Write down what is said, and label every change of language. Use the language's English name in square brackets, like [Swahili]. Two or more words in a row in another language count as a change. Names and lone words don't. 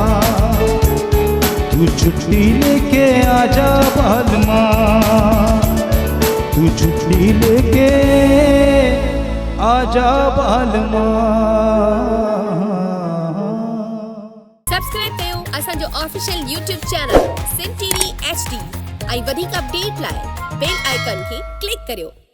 [Hindi] तू छुट्टी लेके आजा बालमा, तू छुट्टी लेके आजा बालमा। [Sindhi] सब्सक्राइब कयो असांजो [English] official YouTube channel [Sindhi] सिंध टीवी HD। ऐं वधीक अपडेट लाइ [English] bell icon [Sindhi] खे क्लिक करियो।